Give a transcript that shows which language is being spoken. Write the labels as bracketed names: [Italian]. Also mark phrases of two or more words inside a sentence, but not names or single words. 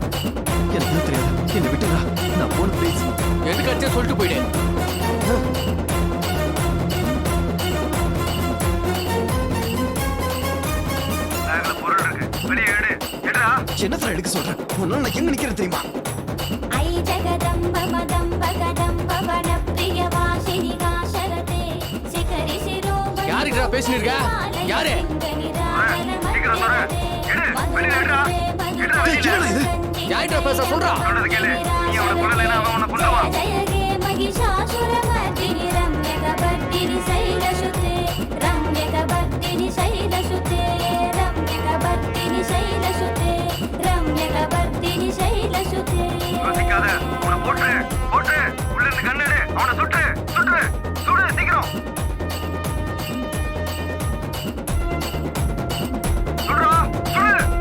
[Tamil] எனக்கு தெரியாது என்னை விட்டுடா நான் போன ப்ளீஸ் எதுக்கு அடிச்சா சொல்லிட்டு போயிடு பேக்ல பொருள் இருக்கு வெளியே எடு எடுடா. என்ன சார் எடுக்க சொல்றேன் உன்னால நான் எங்க நிக்கிறேன் தெரியுமா [Sanskrit] ऐ जगदम्ब मदम्ब कदम्ब वनप्रियवासिनि गाशरते शिखरि शिरोमणि [Tamil] யாருக்குடா பேசிட்டு இருக்க யாரு சீக்கிரம் தர எடு வெளியே எடுடா. எடுடா டேய், என்னடா இது யார்கிட்ட பேச சொல்றா சொல்றது கேளு. நீ அவனை கொல்லலைன்னா அவன் உன்னை கொல்லுவான். [Sanskrit] जय हे महिषासुरमर्दिनि रम्यकवर्दिनि शैलसुते रम्यकवर्दिनि शैलसुते रम्यकवर्दिनि शैलसुते रम्यकवर्दिनि शैलसुते [Tamil] யோசிக்காத. அவனை போட்டு போட்டு உள்ள இருந்து கண்ணெடு. அவனை சுட்டு சுட்டு சுடு சீக்கிரம். சுடுறா சுடு.